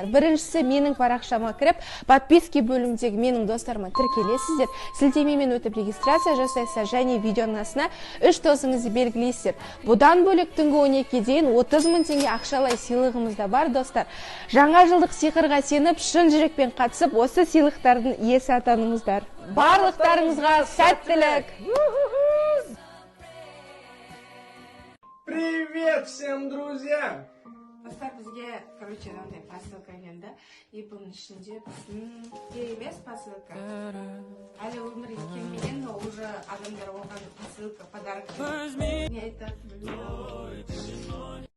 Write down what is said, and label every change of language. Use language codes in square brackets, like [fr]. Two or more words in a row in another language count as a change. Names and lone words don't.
[kk] Біріншісі, менің парақшама кіріп, подписки бөлімдегі менің достарыма тіркелесіздер, сілтемемен өтіп регистрация жасайсыздар және видеоның астына 3 досыңызды белгілейсіздер. Бұдан бөлек түнгі 12-ге дейін 30 мың теңге ақшалай сыйлығымыз да бар, достар. Жаңа жылдық сиқырға сеніп, шын жүрекпен қатысып, осы сыйлықтардың иесі атаныңыздар. Барлықтарыңызға сәттілік! [ru] Привет всем, друзья! [kk] Достар, бізге, мынандай посылка келді. И бұның ішінде емес посылка. Әлі өмірге келмеген, [ru] но уже [kk] адамдар оған посылка, подарок. Не айтады, білмеймін.